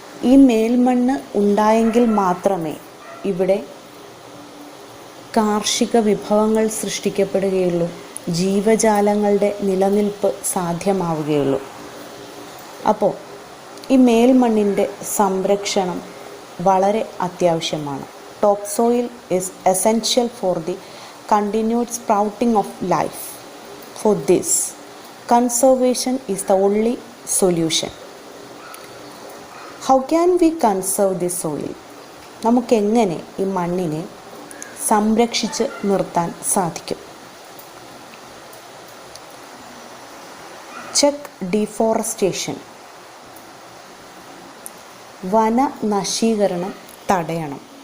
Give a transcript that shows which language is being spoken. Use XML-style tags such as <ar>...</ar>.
<ml>ഈ മേൽമണ്ണ് ഉണ്ടായെങ്കിൽ മാത്രമേ ഇവിടെ കാർഷിക വിഭവങ്ങൾ സൃഷ്ടിക്കപ്പെടുകയുള്ളൂ, ജീവജാലങ്ങളുടെ നിലനിൽപ്പ് സാധ്യമാവുകയുള്ളൂ. അപ്പോൾ ഈ മേൽമണ്ണിൻ്റെ സംരക്ഷണം വളരെ അത്യാവശ്യമാണ്.</ml> <en>Top soil is essential for the continued sprouting of life. For this, conservation is the only solution. How can we conserve the soil?</en> <ml>നമുക്കെങ്ങനെ ഈ മണ്ണിനെ സംരക്ഷിച്ച് നിർത്താൻ സാധിക്കും?</ml> <en>Check deforestation.</en> <ml>വനനശീകരണം തടയണം.</ml>